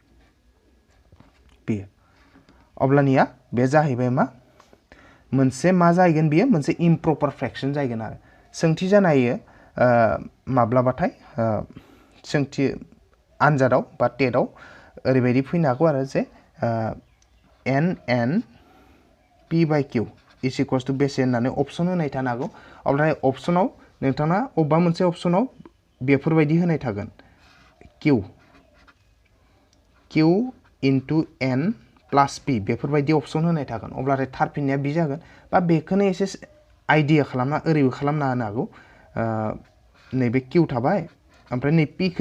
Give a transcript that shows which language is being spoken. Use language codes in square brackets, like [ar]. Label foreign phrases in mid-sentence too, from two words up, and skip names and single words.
[brx] बेयो अब्लानिया बे जाहैबाय मा मोनसे मा जाहैगोन बेयो मोनसे [en] improper fraction [brx] जाहैगोन आरो सोंथि जानो हायो माब्लाबाथाय सोंथि आनजादाव बा टेटआव ओरैबायदि फैनो हागौ आरो जे n p/q [en] is equals to [brx] बेसे होननानै अपसन होनाय थानो हागौ ओमफ्राय अपसनाव नोंथाङा अबेबा मोनसे अपसनाव बेफोरबायदि होनाय थागोन [en] q into n plus p [brx] बेफोरबायदि अपसन होनाय थागोन अब्लाथाय थारफिननाया बि जागोन बा बेखौनो एसे आइडिया खालामना ओरैबो खालामना होनो हागौ नैबे q थाबाय ओमफ्राय नै p खौ